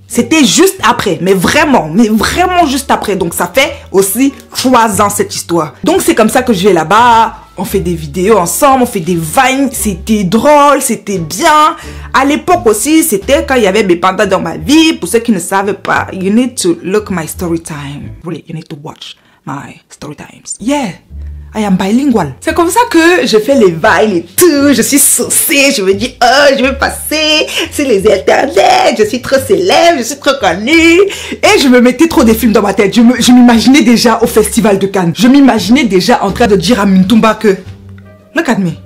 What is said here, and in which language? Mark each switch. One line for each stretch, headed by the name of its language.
French: C'était juste après. Mais vraiment juste après. Donc, ça fait aussi 3 ans cette histoire. Donc, c'est comme ça que je vais là-bas. On fait des vidéos ensemble, on fait des vines, c'était drôle, c'était bien. À l'époque aussi, c'était quand il y avait mes pandas dans ma vie. Pour ceux qui ne savent pas,
English: you need to look my story time. Really, you need to watch my story times. Yeah, I am bilingual.
French: C'est comme ça que je fais les vines et tout. Je suis saucée, je me dis, oh, je vais passer sur les internets. Je suis trop célèbre, je suis trop connue. Et je me mettais trop des films dans ma tête. Je m'imaginais déjà au festival de Cannes. Je m'imaginais déjà en train de dire à Mintumba que,
English: look at me.